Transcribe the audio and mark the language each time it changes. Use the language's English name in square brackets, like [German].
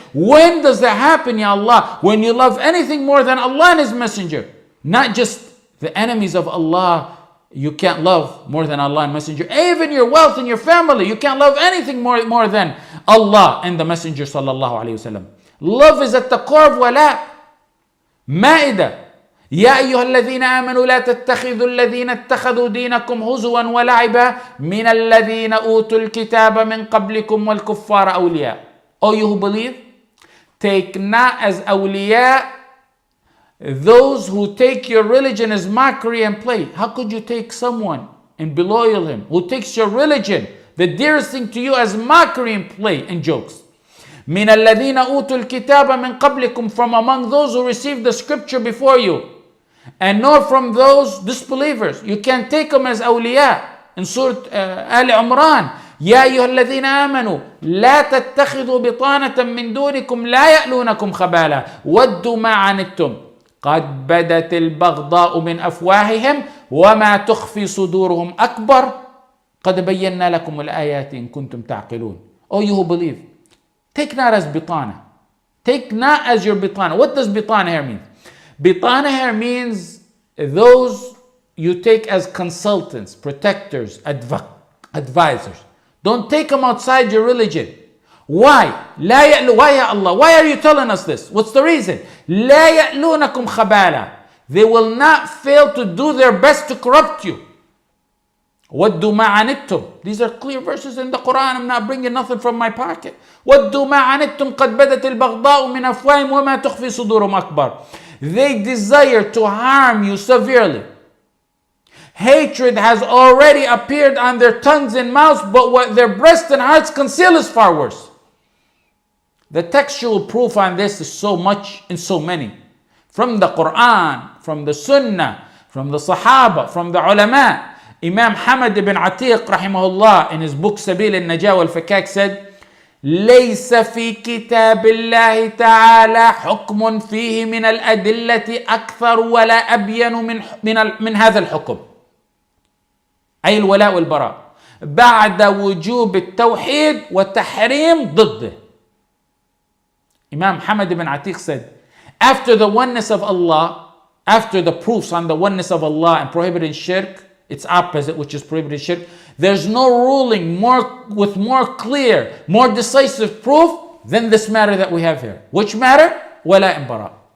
[English] When does that happen, Ya Allah? When you love anything more than Allah and His Messenger. Not just the enemies of Allah, you can't love more than Allah and Messenger. Even your wealth and your family, you can't love anything more than Allah and the Messenger sallallahu alayhi wasallam. Love is at the core of Walaa. Ma'idah. [Arabic] يا أيها الذين آمنوا لا تتخذوا الذين اتخذوا دينكم هزوا ولعبا من الذين أوتوا الكتاب من قبلكم والكفار أولياء. [English] O you who believe, take not as awliya those who take your religion as mockery and play. How could you take someone and beloyal him who takes your religion, the dearest thing to you, as mockery and play and jokes? [Arabic] من الذين أوتوا الكتاب من قبلكم, [English] from among those who received the scripture before you, and not from those disbelievers. You can't take them as awliya. In Surah Ali Imran, [Arabic] يا أيها الذين آمنوا لا تتخذوا بطانة من دونكم لا يألونكم خبالا ودوا ما عنتم قد بدت البغضاء من أفواههم وما تخفي صدورهم أكبر قد بينا لكم الآيات إن كنتم تعقلون. [English] Oh, you who believe, take not as bitana. Take not as your bitana. What does bitana here mean? Bitana here means those you take as consultants, protectors, advisors. Don't take them outside your religion. Why? Why ya Allah? Why are you telling us this? What's the reason? [Arabic] لا يألونكم خبالا. [English] They will not fail to do their best to corrupt you. [Arabic] وَدُّوا مَا عَنِتُّمْ. [English] These are clear verses in the Qur'an. I'm not bringing nothing from my pocket. [Arabic] وَدُّوا مَا عَنِتُّمْ قَدْ بَدَتِ الْبَغْضَاءُ مِنْ أَفْوَاهِهِمْ وَمَا تُخْفِي صُدُورُهُمْ أَكْبَرُ. [English] They desire to harm you severely. Hatred has already appeared on their tongues and mouths, but what their breasts and hearts conceal is far worse. The textual proof on this is so much and so many. From the Qur'an, from the Sunnah, from the Sahaba, from the ulama. Imam Hamad ibn Atiq rahimahullah in his book Sabil al-Najah wal-Fakak said, [Arabic] ليس في كتاب الله تعالى حكم فيه من الأدلة أكثر ولا أبين من هذا الحكم، أي الولاء والبراء، بعد وجوب التوحيد والتحريم ضده. [English] Imam Hamad ibn Atiq said, after the oneness of Allah, after the proofs on the oneness of Allah and prohibiting shirk, its opposite, which is prohibited shirk, there's no ruling with more clear, more decisive proof than this matter that we have here. Which matter? Walaa and Baraa.